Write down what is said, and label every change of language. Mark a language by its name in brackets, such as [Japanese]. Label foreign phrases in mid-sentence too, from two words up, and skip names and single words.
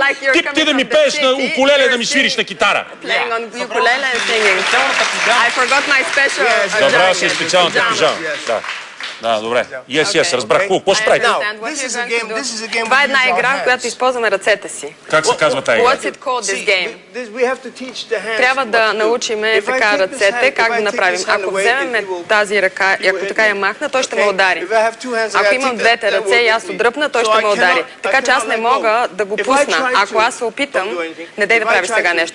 [Bulgarian] Ти да ми пееш на укулеле, да ми свириш на китара. Добра си специалната пижама. Да, добре. Yes, разбрах. Какво ще правите? Това е една игра, в която използваме ръцете си. Как се казва тази игра? [English] What's it called, this game? [Bulgarian] Трябва да научиме така ръцете, как да направим. Ако вземем тази ръка и ако така я махна, той ще ме удари. Ако имам двете ръце и аз отдръпна, той ще ме удари. Така че аз не мога да го пусна. Ако аз се опитам, не дай да правиш сега нещо.